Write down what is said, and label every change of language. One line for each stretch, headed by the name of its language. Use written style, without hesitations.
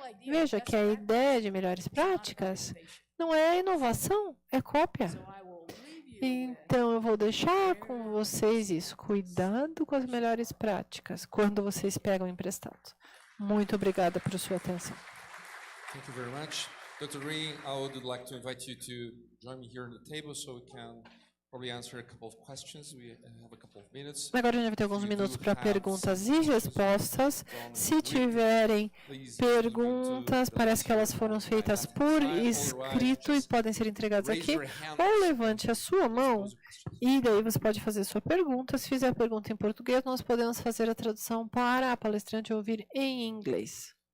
Portuguese: Veja que a ideia de melhores práticas não é inovação, é cópia. Então, eu vou deixar com vocês isso. Cuidado com as melhores práticas quando vocês pegam emprestado. Muito obrigada por sua atenção.
English: Thank you very much. Dr. Green, I would like to invite you to join me here on the table so we can probably answer a couple of questions. We have a couple of minutes.
Portuguese: Agora a gente vai ter alguns minutos para perguntas e respostas. Se tiverem perguntas, parece que elas foram feitas por escrito e podem ser entregadas aqui. Ou levante a sua mão e daí você pode fazer sua pergunta. Se fizer a pergunta em português, nós podemos fazer a tradução para a palestrante ouvir em inglês.